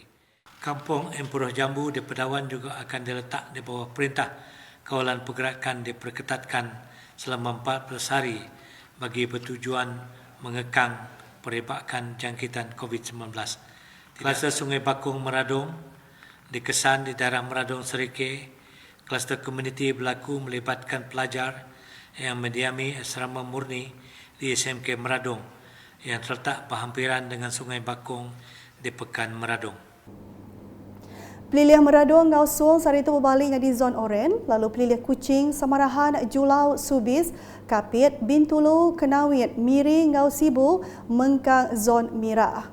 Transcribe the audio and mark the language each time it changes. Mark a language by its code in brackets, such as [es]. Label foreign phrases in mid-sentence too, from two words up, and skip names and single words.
[ms] Kampung Emperoh Jambu di Pedawan juga akan diletak di bawah perintah kawalan pergerakan diperketatkan selama 14 hari bagi bertujuan mengekang perebakan jangkitan COVID-19. Kluster Sungai Bakung Meradong dikesan di daerah Meradong Serike. Kluster komuniti berlaku melibatkan pelajar yang mendiami asrama murni di SMK Meradong yang terletak berhampiran dengan Sungai Bakung di Pekan Meradong. [iba] Pelilih Meradong ngau Suong Sarito berbalik di zon oren, lalu pelilih Kuching, Semerahan, Julau, Subis, Kapit, Bintulu, Kenawit, Miri, ngau Sibu, mengkang zon merah.